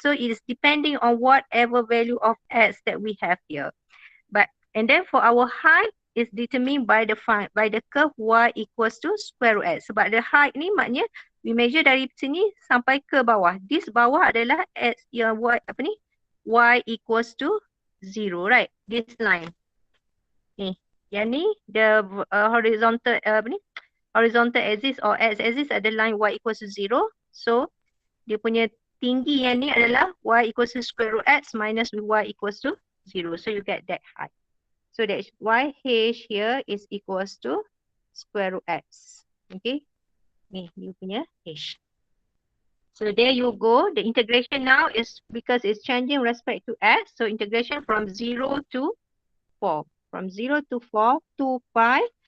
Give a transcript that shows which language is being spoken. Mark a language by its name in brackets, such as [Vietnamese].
[English] So it is depending on whatever value of x that we have here. And then for our height is determined by the curve y equals to square root x. [Malay] Sebab the height ni maknanya [English] we measure [Malay] dari sini sampai ke bawah. [English] This bawah [Malay] adalah x yang [English] y equals to 0, right? This line. Ni, yang ni the horizontal horizontal axis or x-axis ada line y equals to 0. [Malay] So dia punya tinggi yang ni adalah y equals to square root x minus with y equals to 0. [English] So you get that height. So that's why h here is equals to square root x. Okay. Ni you punya h. So there you go. The integration now is because it's changing respect to x. So integration from 0 to 4. From 0 to 4, 2 pi.